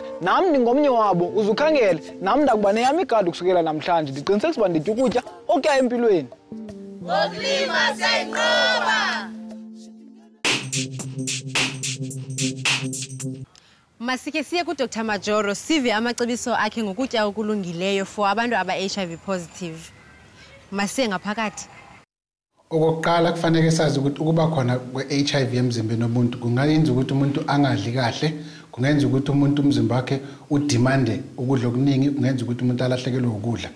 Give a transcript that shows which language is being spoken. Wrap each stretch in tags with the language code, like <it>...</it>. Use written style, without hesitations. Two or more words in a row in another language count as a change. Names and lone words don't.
<xh>Nam ndingomnye wabo uzukhangele nam ndakuba neyam igadi ukusukela namhlanje ndiqinisekisa uba nditya ukutya okuya empilweni. Ngokulima Siyayinqoba. Masike siye kuDr Majoro sive amacebiso akhe ngokutya okulungileyo for abantu aba-</xh> <en>HIV positive.</en> <xh>Masiye ngaphakathi.</xh> <zu>Okokuqala kufanele sazi ukuthi ukuba khona kwe-HIV emzimbeni womuntu kungayenza ukuthi umuntu angadli kahle, kungenza ukuthi umuntu umzimba wakhe udimande ukudla okuningi, kungenza ukuthi umuntu alahlekelwe ukudla.</zu>